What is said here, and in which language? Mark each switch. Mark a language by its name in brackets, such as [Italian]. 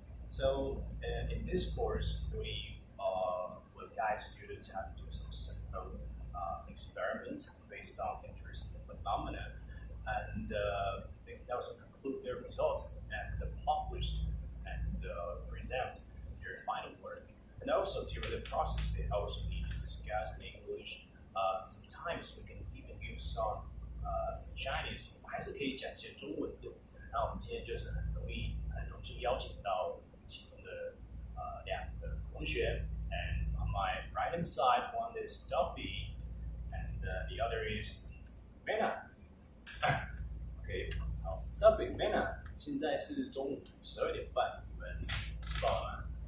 [English] So in this course, we will guide students how to do some simple experiments based on interesting phenomena, and they can also conclude their results and publish and present their final work. And also during the process, they also need to discuss in English. Sometimes we can even use some Chinese， [Chinese] 我还是可以讲一些中文的。那我们今天就是很荣幸邀请到其中的两个同学。 [English] And on my right hand side, one is Duffy, and the other is Mena. [Chinese] OK， 好 ，Duffy Mena， 现在是中午12点半，你们知道吗？